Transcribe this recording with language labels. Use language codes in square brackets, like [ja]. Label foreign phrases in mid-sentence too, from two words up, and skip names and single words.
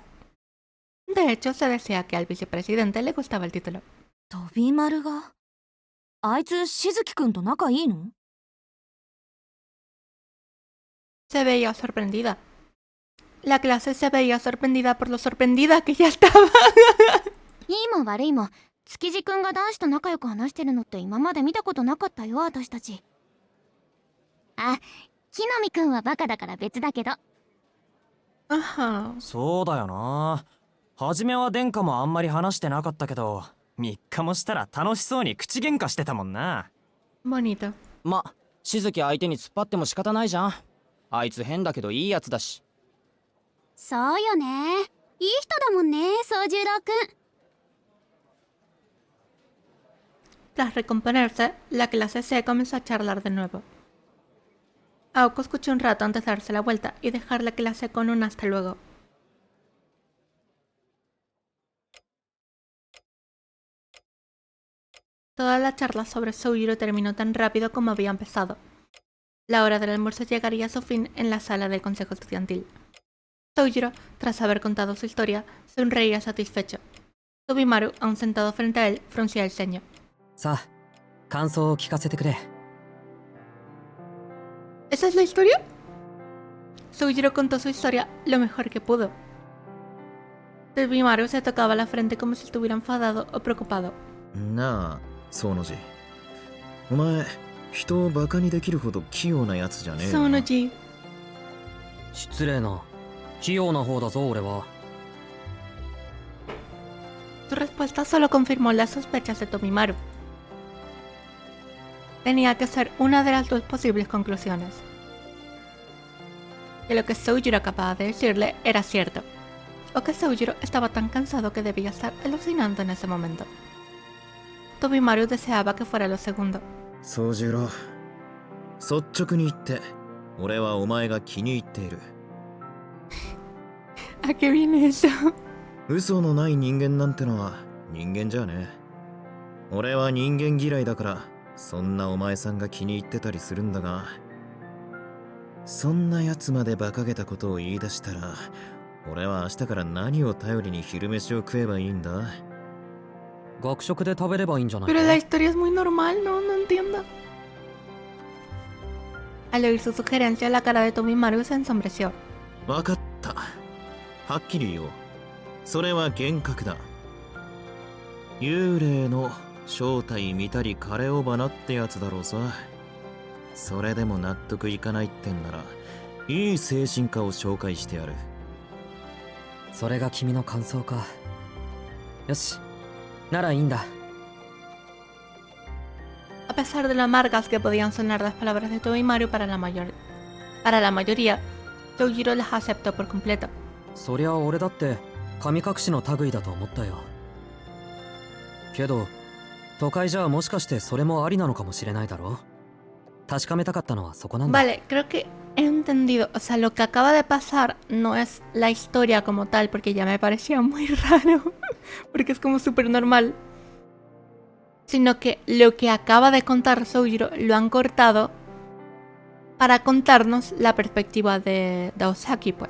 [es] De hecho, se decía que al vicepresidente le gustaba el título. [ja] 飛丸が？あいつしずきくんと仲いいの？ [es] Se veía sorprendida. La clase se veía sorprendida por lo sorprendida que ya estaba. [ja] いいも悪いも築地くんが男子と仲良く話してるのって今まで見たことなかったよ私たち。あ、木の実くんはバカだから別だけど。 [es] Ajá. [ja] そうだよな。初めは殿下もあんまり話してなかったけど、3日もしたら楽しそうに口喧嘩してたもんな。 [es] Bonito. [ja] ま、しずき相手に突っ張っても仕方ないじゃん。あいつ変だけどいいやつだし。そうよね。いい人だもんね、宗十郎くん。 [es] Tras recomponerse, la clase C comenzó a charlar de nuevo. Aoko escuchó un rato antes de darse la vuelta y dejar la clase con un hasta luego. Toda la charla sobre Soujiro terminó tan rápido como había empezado. La hora del almuerzo llegaría a su fin en la sala del consejo estudiantil. Soujiro, tras haber contado su historia, sonreía satisfecho. Tobimaru, aún sentado frente a él, fruncía el ceño. [ja] さあ、感想を聞かせてくれ。 [es] ¿Esa es la historia? Soujiro contó su historia lo mejor que pudo. Tobimaru se tocaba la frente como si estuviera enfadado o preocupado. [ja] なあ、ソノジ。お前、人をバカにできるほど器用なやつじゃねえよな。 [es] Sonoji. [ja] 失礼な。器用な方だぞ俺は。 [es] Su respuesta solo confirmó las sospechas de Tobimaru. Tenía que ser una de las dos posibles conclusiones. Que lo que Soujiro acababa de decirle era cierto, o que Soujiro estaba tan cansado que debía estar alucinando en ese momento. Tobimaru deseaba que fuera lo segundo. [ja] 宗十郎、率直に言って俺はお前が気に入っている。 [es] ¿A qué viene eso? [ja] 嘘のない人間なんてのは人間じゃねえ。俺は人間嫌いだからそんなお前さんが気に入ってたりするんだが、そんなやつまで馬鹿げたことを言い出したら俺は明日から何を頼りに昼飯を食えばいいんだ。学食で食べればいいんじゃない [es] Pero [ja] か [es] la historia es muy normal, ¿no? No entiendo. Al oír su sugerencia, la cara de Tobimaru se ensombreció. [ja] わかった。はっきり言おう。それは幻覚だ。幽霊の正体見たり枯れ尾花ってやつだろうさ。それでも納得いかないってんならいい精神科を紹介してやる。それが君の感想か。よし、ならいいんだ。 [es] A pesar de lo amargas que podían sonar las palabras de Tobimaru para la mayoría, Soujiro las aceptó por completo. [ja] そりゃ俺だって神隠しの類だと思ったよ。けど都会じゃもしかしてそれもありなのかもしれないだろ。確かめたかったのはそこなんだ。 [es] Vale, creo que he entendido. O sea, lo que acaba de pasar no es la historia como tal, porque ya me parecía muy raro, porque es como súper normal. Sino que lo que acaba de contar Soujiro lo han cortado para contarnos la perspectiva de Osaki, pues.